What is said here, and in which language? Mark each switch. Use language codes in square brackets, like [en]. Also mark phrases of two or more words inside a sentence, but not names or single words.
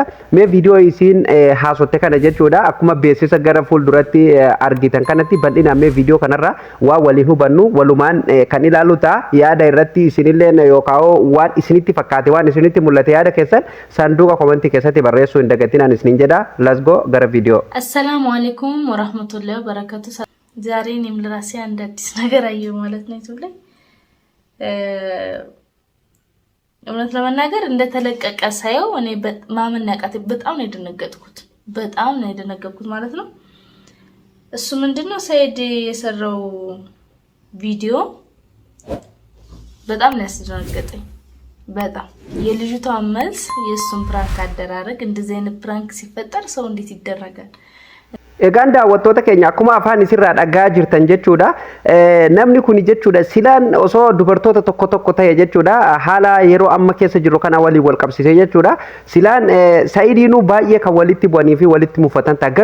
[om] Mee viidiyoo isin haasotte kana jechuudha akkuma beeksisa gara fuulduratti argitan kanatti bal'inaan mee viidiyoo kanarra waa waliin hubannu walumaan kan ilaalu ta'a yaada irratti isinillee yookaan waan isinitti fakkaate waan isinitti mul'ate yaada keessan sanduuqa komentii keessatti barreessuu hin dagatinaan isinin jedha. [en] Let's go [om] gara viidiyoo. [ar] السلام عليكم ورحمة الله وبركاته. [am] ዛሬ እኔም ለራሴ አንድ አዲስ ነገር አየሁ ማለት ነው ዩቲዩብ ላይ እውነት ለመናገር እንደተለቀቀ ሳይው እኔ ማመን ያቃተኝ በጣም ነው የደነገጥኩት ማለት ነው። እሱ ምንድነው ሰይድ የሰራው ቪዲዮ በጣም ነው ያስደነገጠኝ። በጣም የልጅቷ መልስ የሱን ፕራንክ አደራረግ እንደዚህ አይነት ፕራንክ ሲፈጠር ሰው እንዴት ይደረጋል? [om] Egaan daawwattoota keenya akkuma afaan isirraa dhagaa jirtan jechuudha. Namni kun jechuudha silaan osoo dubartoota tokko ta'e jechuudha haala yeroo amma keessa jiru kana waliin wal qabsiisee jechuudha. Silaan Sa'iidiinuu baay'ee kan walitti bu'anii fi walitti mufatan ta'a.